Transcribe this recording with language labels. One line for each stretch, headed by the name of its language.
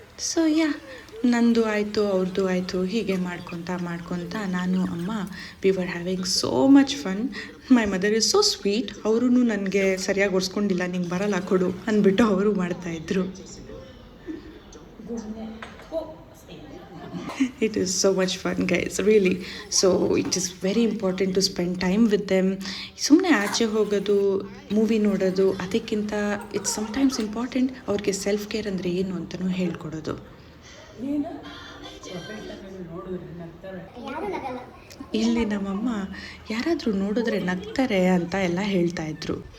Kannada: So yeah, ನಂದು ಆಯಿತು ಅವ್ರದ್ದು ಆಯಿತು, ಹೀಗೆ ಮಾಡ್ಕೊತ ನಾನು ಅಮ್ಮ
English: We were having so much fun. My mother is so sweet.
Kannada: ಅವರು ನನಗೆ ಸರಿಯಾಗಿ ಒರೆಸ್ಕೊಂಡಿಲ್ಲ, ನಿಂಗೆ ಬರಲ್ಲ ಕೊಡು ಅಂದ್ಬಿಟ್ಟು ಅವರು ಮಾಡ್ತಾಯಿದ್ರು.
English: It is so much fun, guys, really. So it is very important to spend time with them.
Kannada: ಸುಮ್ಮನೆ ಆಚೆ ಹೋಗೋದು, ಮೂವಿ ನೋಡೋದು ಅದಕ್ಕಿಂತ
English: it's sometimes important
Kannada: ಅವ್ರಿಗೆ ಸೆಲ್ಫ್ ಕೇರ್ ಅಂದರೆ ಏನು ಅಂತಲೂ ಹೇಳ್ಕೊಡೋದು. ಇಲ್ಲಿ ನಮ್ಮಮ್ಮ ಯಾರಾದರೂ ನೋಡಿದ್ರೆ ನಗ್ತಾರೆ ಅಂತ ಎಲ್ಲ ಹೇಳ್ತಾಯಿದ್ರು.